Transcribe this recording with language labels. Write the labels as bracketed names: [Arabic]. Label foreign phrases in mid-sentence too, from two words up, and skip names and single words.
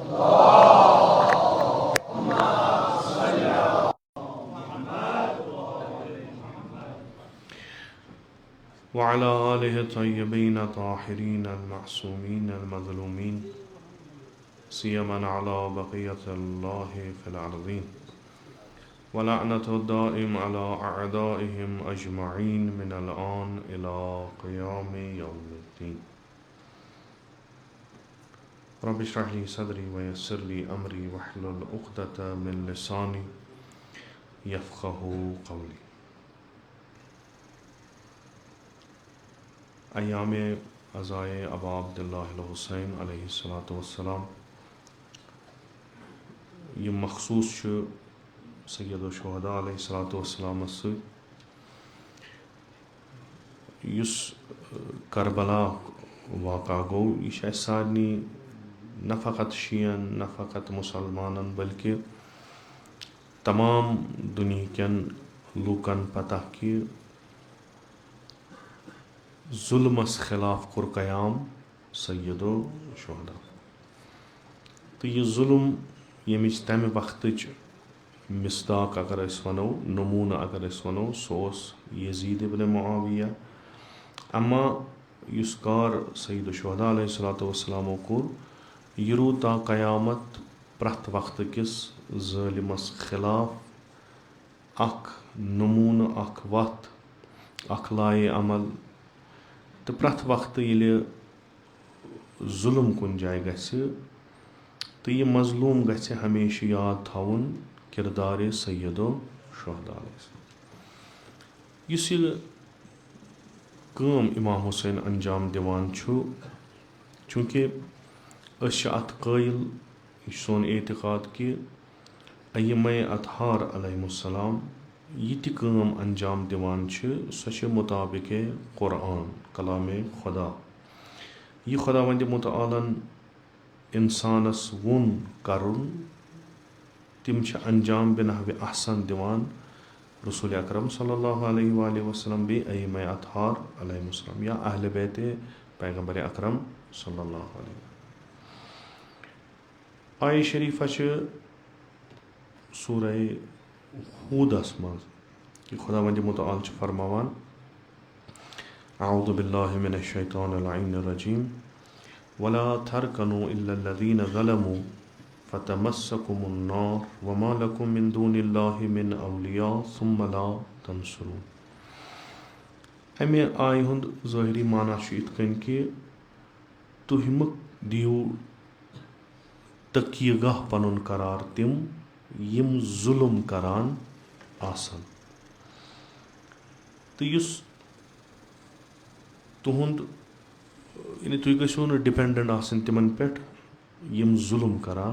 [Arabic] وعلى آله الطيبين الطاهرين المعصومين المظلومين سيما على بقية الله في الأرضين ولعنة الدائم على أعدائهم أجمعين من الآن إلى قيام يوم الدين رب اشرح لي صدري ويسر لي أمري واحلل عقدة من لساني يفقه قولي. ایام عزائے ابا عبداللہ الحسین علیہ الصلاۃ والسلام [Kashmiri] یہ مخصوص سید الشہداء [Arabic] علیہ الصلاۃ والسلام [Kashmiri] یس کربلا واقع گو یہ سارنی نہ فقط شیعن نہ فقط مسلمانن بلکہ تمام دنیا کن لوکن پتہ کہ ظلمس خلاف کور قیام سید الشہداء تو یہ ظلم یمچ تمہ وقتچ مصداق اگر اس ونو نمونہ اگر اس ونو سو یزید ابن معاویہ اما یس کار سید الشہداء [Arabic] علیہ الصلوۃ والسلام [Kashmiri] کور یہ روٗد تا قیامت پرٛٮ۪تھ وقتہٕ کِس ظٲلمس خلاف اکھ نمونہ اکھ وتھ اکھ لایے عمل تو پرٛٮ۪تھ وقتہٕ ییٚلہِ ظُلم کُنہِ جایہِ گژھِ تہٕ یہِ مظلوٗم گژھِ ہمیشہِ یاد تھاوُن کِردارِ سید الشہداء یُس یہِ کٲم امام حُسین انجام دِوان چھُ چوٗنٛکہِ أسۍ چھِ اَتھ قٲیِل یہِ چھُ سون اعتقاد کہِ ائمہ اطہار [Arabic] علیہم السلام [Kashmiri] یہ تہِ کٲم انجام دِوان چھِ سۄ چھِ مُطابِقِ قرآن کلامِ خدا یہِ خۄداوندِ مُتعالن اِنسانس ووٚن کرُن تِم چھِ انجام بِنحوِ احسن دِوان رسول اکرم [Arabic] صلی اللہ علیہ وآلہ وسلم [Kashmiri] بیٚیہِ ائمہ اطہار [Arabic] علیہم السلام [Kashmiri] یا اہلِ بیتِ پیغمبر اکرم [Arabic] صلی اللہ علیہ وسلم. [Kashmiri] آیہِ شریفہ چھِ سورہ ہودس منٛز کہ خۄداوندِ مُتعال چھُ فرماوان [Arabic] اعوذ باللہ من الشیطان اللعین الرجیم ولا ترکنوا الا الذین ظلموا فتمسکم النار وما لکم من دون اللہ من اولیاء ثم لا تنصرون. [Kashmiri] امہِ آیہِ ہُنٛد ظٲہری معنی چھُ یِتھ کٔنۍ کہ تُہۍ مہٕ دِیِو تقیہ گاہ پنُن قرار تِم یِم ظُلم کران آسن تہٕ یُس تُہُنٛد یعنی تُہۍ گٔژھِو نہٕ ڈِپٮ۪نڈنٹ آسٕنۍ تِمن پٮ۪ٹھ یِم ظُلم کران